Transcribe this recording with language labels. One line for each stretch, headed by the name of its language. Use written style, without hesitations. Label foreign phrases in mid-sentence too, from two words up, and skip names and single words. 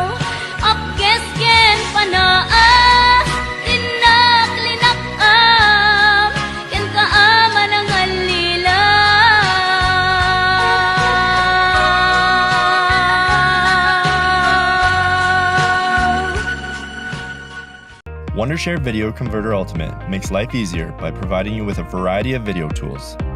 English: Apkes ken panaas, tinaklinakam, ken kaaman ang alilaw. Wondershare Video Converter Ultimate makes life easier by providing you with a variety of video tools.